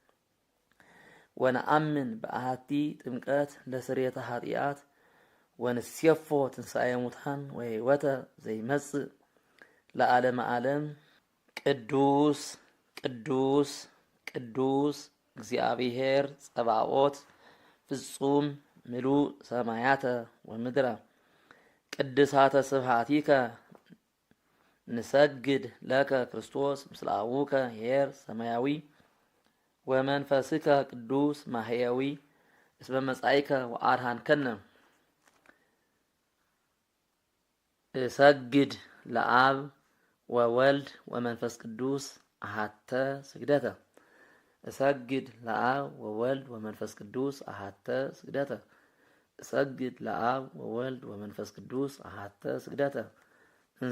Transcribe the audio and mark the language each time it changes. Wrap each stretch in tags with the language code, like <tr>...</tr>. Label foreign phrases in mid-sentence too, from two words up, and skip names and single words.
<gez>ወነአምን በአሐቲ ጥምቀት ለስርየተ ኃጢአት ወንሴፎ ትንሣኤ ሙታን ወሕይወተ ዘይመጽእ ለዓለመ ዓለም። ቅዱስ ቅዱስ ቅዱስ እግዚአብሔር ጸባኦት ፍጹም ምሉእ ሰማያተ ወምድረ ቅድሳተ ስብሐቲከ ንሰግድ ለከ ክርስቶስ ምስለ አቡከ ኄር ሰማያዊ ወመንፈስከ ቅዱስ ማሕየዊ እስመ መጻእከ ወአድኀንከነ እሰግድ ለአብ ወወልድ ወመንፈስ ቅዱስ አሐተ ስግደተ። እሰግድ ለአብ ወወልድ ወመንፈስ ቅዱስ አሐተ ስግደተ። እሰግድ ለአብ ወወልድ ወመንፈስ ቅዱስ አሐተ ስግደተ። እንዘ</gez>